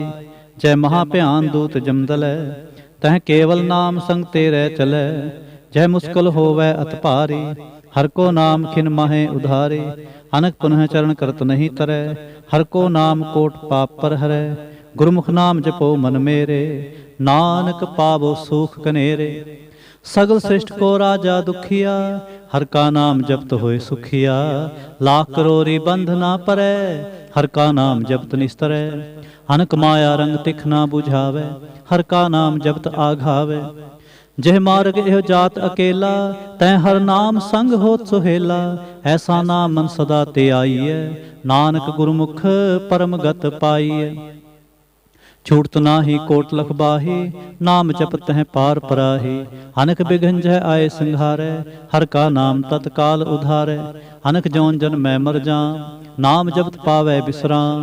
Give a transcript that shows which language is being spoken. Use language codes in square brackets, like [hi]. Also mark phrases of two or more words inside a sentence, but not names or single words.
[hi] जै महा भिआन दूत जमदलै तह केवल नाम संग तेरे चलै। जै मुसकल होवै अत भारी हर को नाम खिन माहे उधारे। अनक पुनह चरन करत नहीं तरै हर को नाम कोट पाप पर हरै। गुरमुख नाम जपो मन मेरे नानक पावो सुख कनेरे। सगल सृष्ट को राजा दुखिया, हर का नाम जपत होए सुखिया। लाख करोरी बंध ना परै, हर का नाम जपत निस्तरै। अनक माया रंग तिख ना बुझावे, हर का नाम जपत आघावे। जह मार्ग एह जात अकेला, तै हर नाम संग होत सुहेला। ऐसा नाम मन सदा ते आईए, नानक गुरमुख परम गत पाईए। छूटत नाही कोट लख बाही, नाम जपत है पार पराही। अनक बिघन जह आए संघारै, हर का नाम तत्काल उधारै। अनक जौन जन मैं मर जाम, नाम जपत पावै विश्राम।